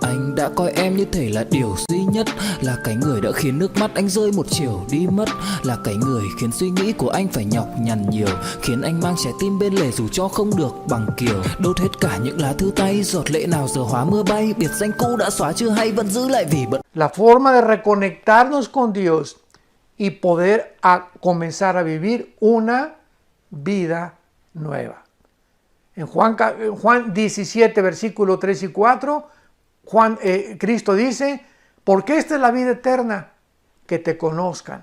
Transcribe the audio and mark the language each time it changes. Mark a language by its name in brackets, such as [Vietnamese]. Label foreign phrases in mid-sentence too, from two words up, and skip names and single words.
[Vietnamese] Anh đã coi em như thể là điều duy nhất, là cái người đã khiến nước mắt anh rơi một chiều đi mất, là cái người khiến suy nghĩ của anh phải nhọc nhằn nhiều, khiến anh mang trái tim bên lề dù cho không được bằng kiều. Đốt hết cả những lá thư tay, giọt lệ nào giờ hóa mưa bay, biệt danh cũ đã xóa chưa hay vẫn giữ lại vì bận. [Spanish] La forma de reconectarnos con Dios y poder comenzar a vivir una vida nueva. En Juan 17, versículo 3 y 4, Cristo dice, porque esta es la vida eterna, que te conozcan.